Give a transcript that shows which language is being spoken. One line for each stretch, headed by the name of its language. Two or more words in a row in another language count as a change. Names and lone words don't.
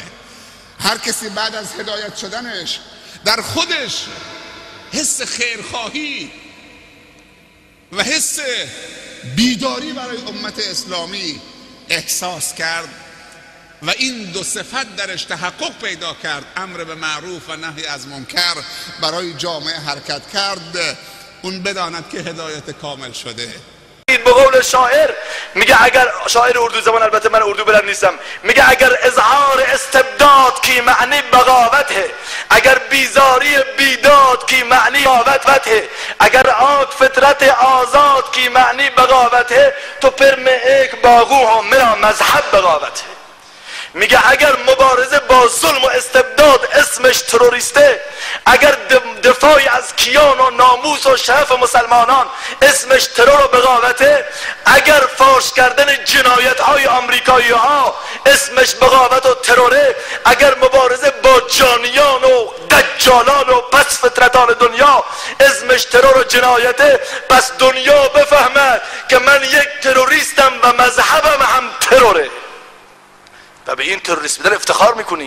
Persian: هر کسی بعد از هدایت شدنش در خودش حس خیرخواهی و حس بیداری برای امت اسلامی احساس کرد و این دو صفت درش تحقق پیدا کرد، امر به معروف و نهی از منکر، برای جامعه حرکت کرد، اون بداند که هدایت کامل شده. به قول شاعر میگه، اگر شاعر اردو زبان، البته من اردو بلد نیستم، میگه
Urdu: اگر اظهار استبداد کی معنی بغاوت ہے، اگر بیزاری بیداد کی معنی بغاوت ہے، اگر آگ فطرت آزاد کی معنی بغاوت ہے، تو پھر میں ایک باغو ہوں میرا مذہب بغاوت ہے.
Persian: میگه اگر مبارزه با ظلم و استبداد اسمش تروریسته، اگر دفاعی از کیان و ناموس و شرف مسلمانان اسمش ترور و بغاوته، اگر فاش کردن جنایت های آمریکایی ها اسمش بغاوت و تروره، اگر مبارزه با جانیان و دجالان و پس فطرتان دنیا اسمش ترور و جنایته، پس دنیا بفهمه که من یک تروریستم و مذهبم هم تروره و به این تروریست بودن افتخار میکنی.